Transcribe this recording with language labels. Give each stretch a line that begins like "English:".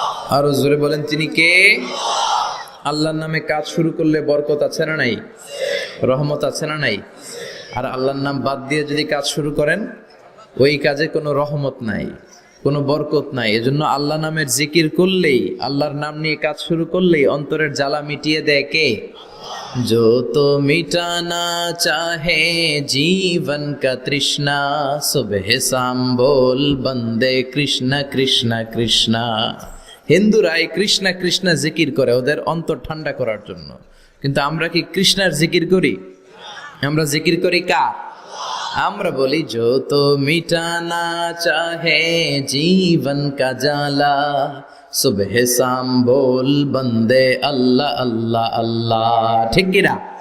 Bangla: আরো জোরে বলেন, তিনি কে? আল্লাহর নামে কাজ শুরু করলে বরকত আছে না নাই? রহমত আছে না নাই? আর আল্লাহর নাম বাদ দিয়ে যদি কাজ শুরু করেন, ওই কাজে কোনো রহমত নাই, কোনো বরকত নাই। এজন্য আল্লাহ নামের জিকির করলেই, আল্লাহর নাম নিয়ে কাজ শুরু করলেই অন্তরের জ্বালা মিটিয়ে দেয় কে?
Hindi: जो तो मिटाना चाहे जीवन का तृष्णा, सुबह शाम बोल बंदे कृष्ण कृष्ण कृष्ण।
Bangla: হিন্দুরা এই কৃষ্ণ কৃষ্ণ জিকির করে ওদের অন্তর ঠান্ডা করার জন্য, কিন্তু আমরা কি কৃষ্ণের জিকির করি? আমরা জিকির করি কার? আমরা বলি,
Hindi: जो तो मिटाना चाहे जीवन का जाला, সুবহ শাম বল বন্দে আল্লাহ আল্লাহ আল্লাহ।
Bangla: ঠিক কিনা?